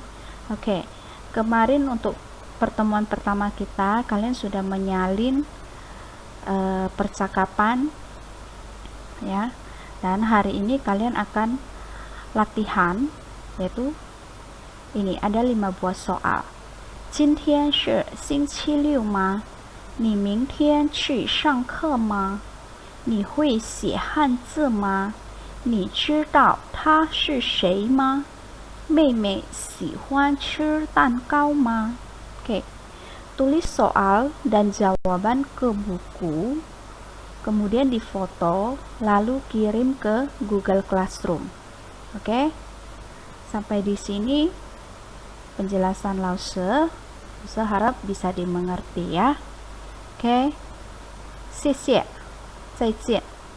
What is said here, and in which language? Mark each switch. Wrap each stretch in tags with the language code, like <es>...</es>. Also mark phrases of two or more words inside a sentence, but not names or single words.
<id>Oke, kemarin untuk pertemuan pertama kita, kalian sudah menyalin percakapan, ya. Dan hari ini kalian akan latihan, yaitu ini ada 5 buah soal.</id> <zh>今天是星期六吗？你明天去上课吗？你会写汉字吗？你知道他是谁吗？妹妹喜欢吃蛋糕吗？</zh> <id>Oke, tulis soal dan jawaban ke buku, kemudian difoto, lalu kirim ke Google Classroom. Oke, sampai di sini penjelasan Lause. Lause harap bisa dimengerti ya. Oke,</id> <zh>谢谢，再见。</zh>